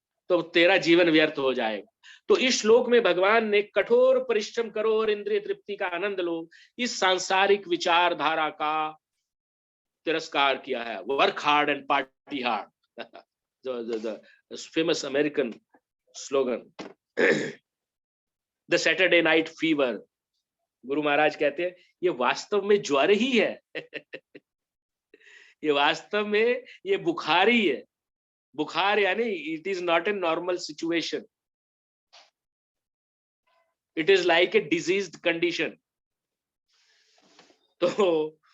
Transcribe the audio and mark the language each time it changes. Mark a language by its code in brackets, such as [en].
[hi] तो तेरा जीवन व्यर्थ हो जाएगा। तो इस श्लोक में भगवान ने कठोर परिश्रम करो और इंद्रिय तृप्ति का आनंद लो, इस सांसारिक विचारधारा का तिरस्कार किया है। [en] Work hard and party hard, the famous American slogan, the Saturday night fever। [hi] Guru Maharaj कहते हैं ये वास्तव में ज्वर ही है ये वास्तव में ये बुखार ही है। बुखार यानी [en] It is not a normal situation, it is like a diseased condition. तो